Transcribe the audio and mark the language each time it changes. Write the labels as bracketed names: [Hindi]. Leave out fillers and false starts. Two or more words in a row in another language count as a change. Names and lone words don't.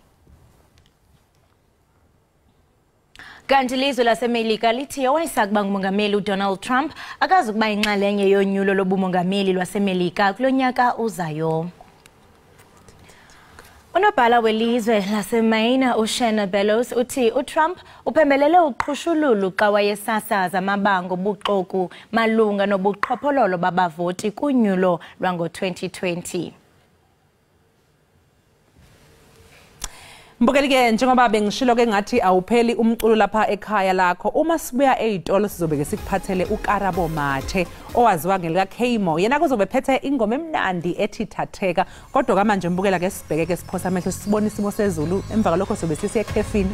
[Xhosa] Kanti ilizwe laseMelika lithi owayesakuba ngumongameli uDonald Trump akazukuba inxalenye yonyulo lobumongameli lwaseMelika kulonyaka uzayo. Unobhala welizwe laseMaine uShanna Bellows uthi uTrump uphembelele uqhushululu xa wayesasaza amabango obuxoki malunga nobuqhophololo babavoti kunyulo lwango-2020. [Zulu] Mbukeli-ke njengoba bengishilo ke ngathi awupheli umculo lapha ekhaya lakho, uma sibuya ey'tolo sizobe sikuphathele uKarabo Mathe owaziwa ngelika Kmo. Yena kuzobe phethe ingoma emnandi ethi Thatheka, kodwa kamanje mbukela ke sibheke ke siphosa amehlo sibone isimo sezulu, emva kalokho sobe sisiye ekhefini.